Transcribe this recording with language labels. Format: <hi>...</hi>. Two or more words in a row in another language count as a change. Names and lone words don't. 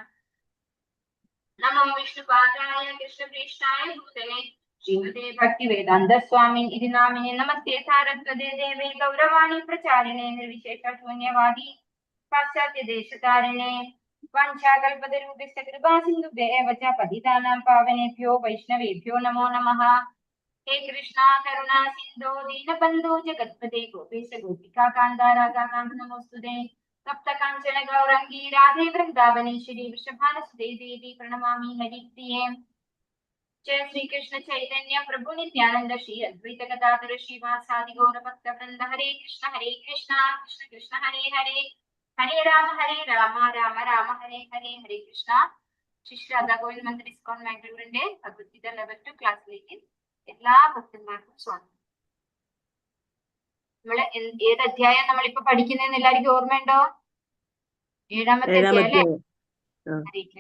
<sa>നമോ വിഷ്ണുപാദായ കൃഷ്ണപ്രേഷ്ഠായ ഭൂതലേ ശ്രീമതേ ഭക്തിവേദാന്ത സ്വാമിൻ ഇതി നാമിനെ. നമസ്തേ സാരസ്വതേ ദേവേ ഗൗരവാണി പ്രചാരിണേ നിർവിശേഷ ശൂന്യവാദി പാശ്ചാത്യദേശതാരിണേ വാഞ്ചാകൽപതരൂപസ്യ കൃപാസിന്ധുഭ്യഃ ച പതിതാനാം പാവനേഭ്യോ വൈഷ്ണവേഭ്യോ നമോ നമഃ. ഹേ കൃഷ്ണ കരുണാ സിന്ധോ ദീനബന്ധോ ജഗത്പതേ ഗോപേശ ഗോപികാ കാന്ത രാധാകാന്ത നമോസ്തുതേ. തപ്ത കാഞ്ചന ഗൗരംഗീ രാധേ വൃന്ദാവനേശ്വരി വൃഷഭാനുസുതേ ദേവി പ്രണമാമി ഹരിപ്രിയേ. जय श्री कृष्ण चैतन्य प्रभु नित्यानंद श्री अद्वैत गदाधर श्रीवासादि गौर भक्त वृंद. हरे कृष्ण कृष्ण कृष्ण हरे हरे, हरे राम राम राम हरे हरे. हरे कृष्ण.</sa> <ml>ശ്രീ രാധാ ഗോവിന്ദ് മന്ദിർ ഇസ്കോൺ മാംഗ്ലൂരിന്റെ ഭഗവത്ഗീത ലെവൽ 2 ക്ലാസ്സിലേക്ക് എല്ലാ ഭക്തന്മാർക്കും സ്വാഗതം. നമ്മള് ഏത് അധ്യായം നമ്മളിപ്പോ പഠിക്കുന്നതെന്ന് എല്ലാവർക്കും ഓർമ്മയുണ്ടോ? 7ാമത്തെ അധ്യായം അല്ലേ? ഹരേ കൃഷ്ണ.</ml>